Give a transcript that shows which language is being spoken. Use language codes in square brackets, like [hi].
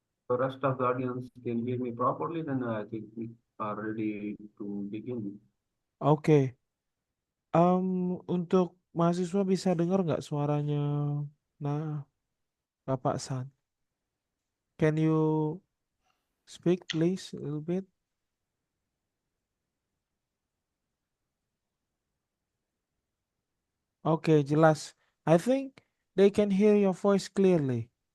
[en] The rest of the audience can hear me properly, then I think we are ready to begin. Oke. [id] Untuk mahasiswa bisa dengar nggak suaranya? Nah, Bapak San. [en] Can you speak please a little bit? [id] Oke, jelas. [en] I think they can hear your voice clearly.